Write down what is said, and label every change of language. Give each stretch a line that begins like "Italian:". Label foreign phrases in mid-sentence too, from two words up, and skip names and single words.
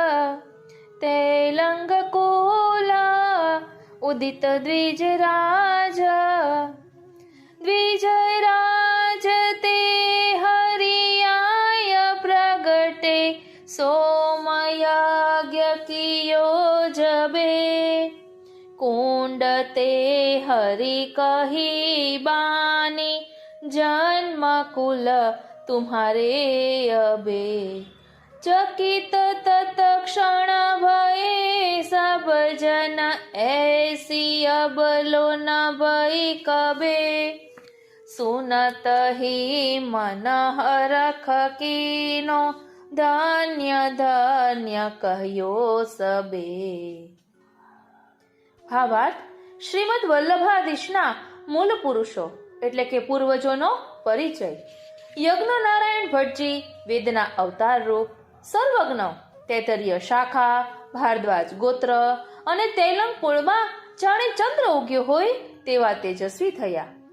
Braj: तेलंग कुला उदित द्विजराज द्विजराज ते हरियाय प्रगटे सोमयज्ञ कियो जबे कुंड ते हरि कही बानी जन्म कुल तुम्हारे अबे ચकित तत्क्षण भये सब जन ऐसी अबलो न भई कबे सुनत ही मन हरख कीनो धन्य धन्य कह्यो सबे.
Gujarati: ભાવાર્થ. શ્રીમદ વલ્લભાધીશના મૂળ પુરુષો એટલે કે પૂર્વજોનો પરિચય. યજ્ઞ નારાયણ ભટ્ટજી વેદના અવતાર રૂપ, સર્વજ્ઞ, તૈતરીય શાખા, ભારદ્વાજ ગોત્ર અને તેલંગ કુળમાં જાણે ચંદ્ર ઉગ્યો હોય તેવા તેજસ્વી થયા.